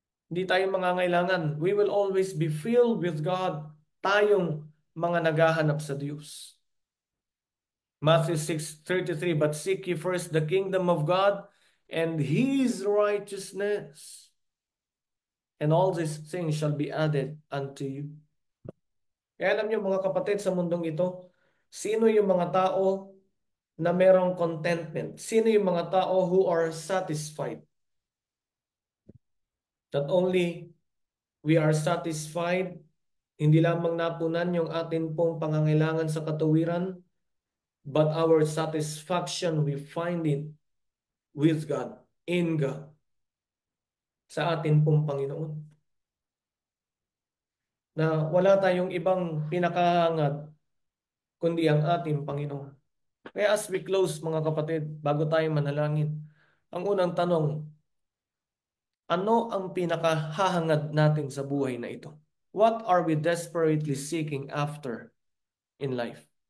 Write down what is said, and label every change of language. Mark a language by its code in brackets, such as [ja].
[en] Hindi tayo mangangailangan. We will always be filled with God. Tayong mga naghahanap sa Diyos. Matthew 6:33, but seek ye first the kingdom of God and His righteousness, and all these things shall be added unto you. [tl] Kaya alam niyo mga kapatid, sa mundong ito, sino yung mga tao na merong contentment? Sino yung mga tao who are satisfied? [en] Not only we are satisfied, hindi lamang napunan yung atin pong pangangailangan sa katuwiran, but our satisfaction, we find it with God, in God, sa atin pong Panginoon. [tl] Na wala tayong ibang pinakahangad kundi ang ating Panginoon. Kaya as we close mga kapatid, bago tayo manalangin, ang unang tanong, ano ang pinakahahangad natin sa buhay na ito? [en] What are we desperately seeking after in life?